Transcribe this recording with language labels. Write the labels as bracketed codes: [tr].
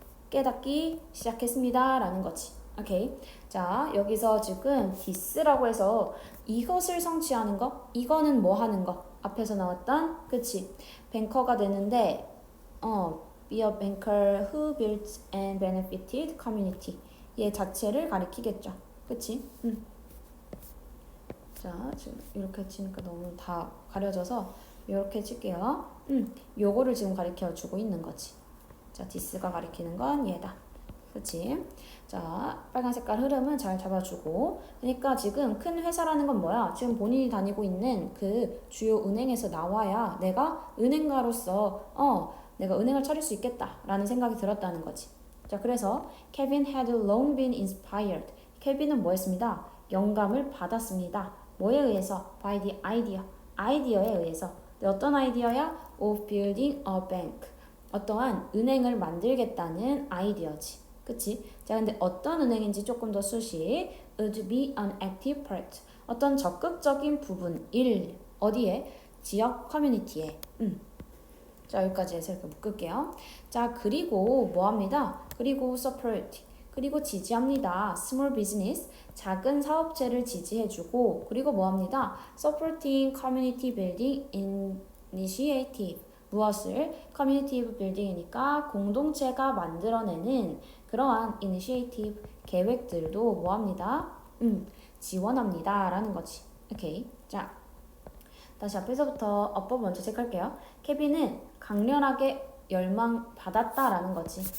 [ko] 깨닫기 시작했습니다. 라는 거지. 오케이. 자, 여기서 지금 this라고 해서 이것을 성취하는 거, 이거는 뭐 하는 거? 앞에서 나왔던, 그치? 뱅커가 되는데, [en] be a banker who built and benefited community. [ko] 얘 자체를 가리키겠죠. 그치? 자, 지금 이렇게 치니까 너무 다 가려져서 이렇게 칠게요. 요거를 지금 가리켜 주고 있는 거지. 자, this가 가리키는 건 얘다. 그치? 자, 빨간 색깔 흐름은 잘 잡아주고. 그러니까 지금 큰 회사라는 건 뭐야? 지금 본인이 다니고 있는 그 주요 은행에서 나와야 내가 은행가로서 내가 은행을 차릴 수 있겠다 라는 생각이 들었다는 거지. 자, 그래서 [en] Kevin had long been inspired. [ko] 케빈은 뭐 했습니다? 영감을 받았습니다. 뭐에 의해서? [en] By the idea. [ko] 아이디어에 의해서. 어떤 아이디어야? [en] Of building a bank. [ko] 어떠한 은행을 만들겠다는 아이디어지. 그치? 자, 근데 어떤 은행인지 조금 더 수시. [en] Would be an active part. [ko] 어떤 적극적인 부분. 어디에? 지역 커뮤니티에. 자, 여기까지 해서 이렇게 묶을게요. 자, 그리고 뭐 합니다? 그리고 support. 그리고 지지합니다. [en] small business. [ko] 작은 사업체를 지지해주고, 그리고 뭐 합니다? [en] supporting community building initiative. [ko] 무엇을? 커뮤니티 빌딩이니까 공동체가 만들어내는 그러한 이니시에이티브 계획들도 뭐합니다? 지원합니다 라는 거지. 오케이. 자, 다시 앞에서부터 어법 먼저 체크할게요. 케빈은 강렬하게 열망받았다라는 거지.